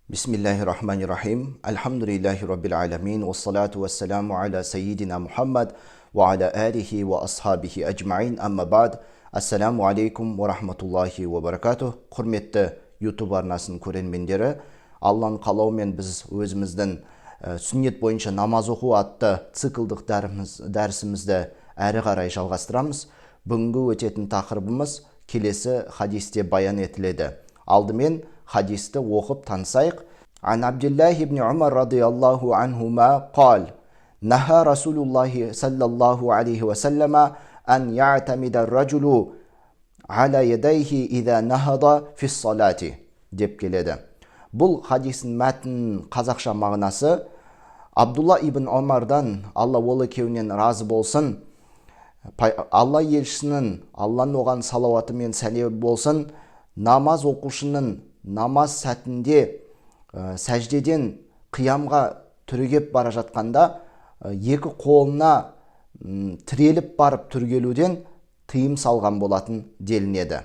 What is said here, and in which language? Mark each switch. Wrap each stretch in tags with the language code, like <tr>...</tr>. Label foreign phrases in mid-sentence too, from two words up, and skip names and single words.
<ar>بسم الله الرحمن الرحيم. الحمد لله رب العالمين. والصلاة والسلام على سيدنا محمد وعلى آله وأصحابه أجمعين. أما بعد. السلام عليكم ورحمة الله وبركاته.</ar> <kk>Құрметті YouTube арнасын көрермендері, Алланың қалауымен біз өзіміздің сүннет бойынша намаз оқу атты циклдық дәрісімізді әрі қарай жалғастырамыз. Бүгінгі өтетін тақырыбымыз келесі хадисте баян етіледі. Алдымен хадисті оқып танысайық.</kk> <ar>عن عبد الله بن عمر رضي الله عنهما قال نهى رسول الله صلى الله عليه وسلم أن يعتمد الرجل على يديه إذا نهض في الصلاة</ar> <kk>деп келеді. Бұл хадистің мәтінінің қазақша мағынасы: Абдулла ибн Омардан, Алла ол екеуінен разы болсын, Алла елшісінің, Алланың оған салауаты мен сәлемі болсын, намаз оқушының намаз сәтінде сәждеден қиямға түрегеп бара жатқанда екі қолына тіреліп барып түргелуден тыйым салған болатын делінеді.</kk>